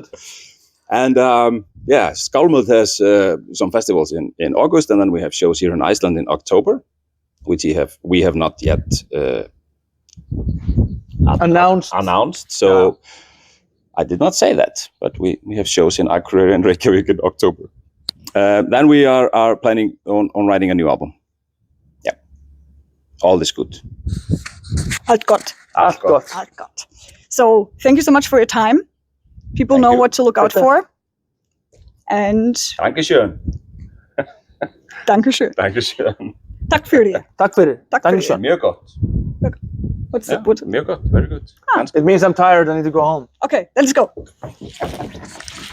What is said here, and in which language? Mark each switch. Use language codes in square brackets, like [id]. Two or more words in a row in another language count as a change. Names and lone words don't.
[en] And Skálmöld has some festivals in August, and then we have shows here in Iceland in October, which we have not yet announced. So I did not say that, but we have shows in Akureyri and Reykjavik in October. Then we are planning on writing a new album. Yeah, all is good. [is] Allt gott. Allt gott. Allt gott. [en] So thank you so much for your time. People know what to look out for. And [de] Dankeschön. Dankeschön. Dankeschön. [sv] Tack för det. Tack för det. Tack för det. [is] Mjög gott. [en] What's Yeah, the what? [is] mjög gott. [en] Very good. It means I'm tired. I need to go home. Okay, let's go.